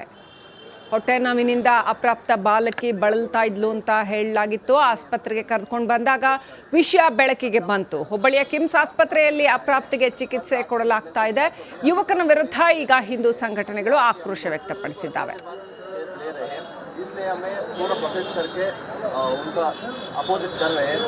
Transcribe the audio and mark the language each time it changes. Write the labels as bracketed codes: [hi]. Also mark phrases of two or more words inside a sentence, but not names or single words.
[kn] ಹೊಟ್ಟೆ ನೋವಿನಿಂದ ಅಪ್ರಾಪ್ತ ಬಾಲಕಿ ಬಳಲ್ತಾ ಇದ್ಲು ಅಂತ ಹೇಳಲಾಗಿತ್ತು. ಆಸ್ಪತ್ರೆಗೆ ಕರೆದುಕೊಂಡು ಬಂದಾಗ ವಿಷಯ ಬೆಳಕಿಗೆ ಬಂತು. ಹುಬ್ಬಳ್ಳಿಯ ಕಿಮ್ಸ್ ಆಸ್ಪತ್ರೆಯಲ್ಲಿ ಅಪ್ರಾಪ್ತಿಗೆ ಚಿಕಿತ್ಸೆ ಕೊಡಲಾಗ್ತಾ ಇದೆ. ಯುವಕನ ವಿರುದ್ಧ ಈಗ ಹಿಂದೂ ಸಂಘಟನೆಗಳು ಆಕ್ರೋಶ ವ್ಯಕ್ತಪಡಿಸಿದ್ದಾವೆ. [hi] इसलिए हमें पूरा प्रोटेस्ट करके उनका अपोजिट कर रहे हैं.